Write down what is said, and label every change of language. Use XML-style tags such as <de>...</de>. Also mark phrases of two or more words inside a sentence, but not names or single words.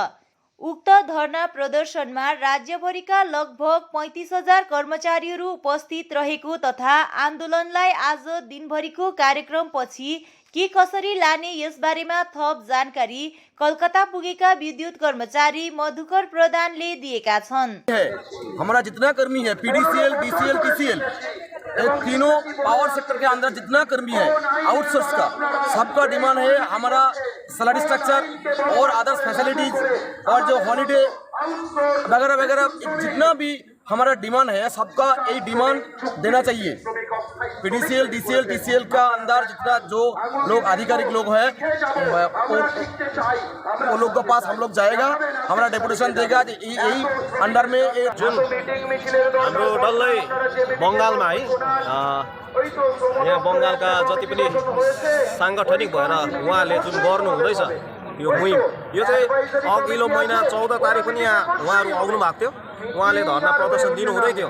<ne>उक्त धरना प्रदर्शनमा राज्यभरिका लगभग 35,000 कर्मचारीहरू उपस्थित रहेको तथा आन्दोलनलाई आज दिनभरिको कार्यक्रमपछि के कसरी लाने यसबारेमा थप जानकारी कलकत्ता पुगेका विद्युत कर्मचारी मधुकर प्रधानले दिएका छन्।</ne> <hi>हमारा जितना कर्मी है पीडीसीएल, डीसीएल, टीसीएल, तीनों पावर सेक्टर के अंदर जितना कर्मी है आउटसोर्स का, सबका डिमांड है हमारा</hi> <en>salary structure</en> <hi>और</hi> <en>others facilities</en> <hi>और जो हॉलिडे वगैरह वगैरह जितना भी हमारा डिमांड है सबका यही डिमांड देना चाहिए। पीडीसीएल, डीसीएल, टीसीएल का अंदर जितना जो लोग आधिकारिक लोग हैं वो लोग के पास हम लोग जाएगा, हमारा डेपुटेशन देगा यही अंडर में एक जुन</hi> <ne>हाम्रो डल्लै बङ्गालमा है यहाँ बङ्गालका जति पनि साङ्गठनिक भएर उहाँले जुन गर्नु हुँदैछ यो मुहिम, यो चाहिँ अघिल्लो महिना 14 तारिक पनि यहाँ उहाँहरू आउनु भएको थियो, उहाँले धरना प्रदर्शन दिनु हुँदै थियो।</ne>